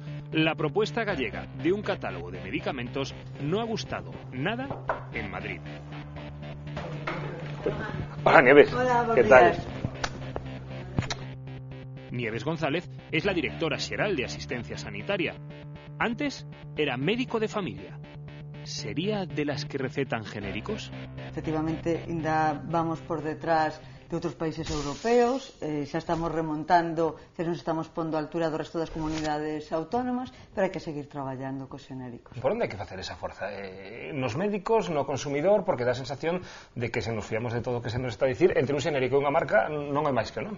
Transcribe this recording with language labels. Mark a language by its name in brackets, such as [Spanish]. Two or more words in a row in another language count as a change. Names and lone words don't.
[Spanish] La propuesta gallega de un catálogo de medicamentos no ha gustado nada en Madrid. Hola, Nieves. Hola, ¿Qué tal? Nieves González es la directora xeral de Asistencia Sanitaria. Antes era médico de familia. ¿Sería de las que recetan genéricos? [Galician] Efectivamente, ainda vamos por detrás de outros países europeos, xa estamos remontando, xa nos estamos pondo a altura do resto das comunidades autónomas, pero hai que seguir traballando cos xenéricos. Por onde hai que facer esa forza? Nos médicos, no consumidor, porque dá a sensación de que se nos fiamos de todo o que se nos está a dicir, entre un xenérico e unha marca non é máis que o nome.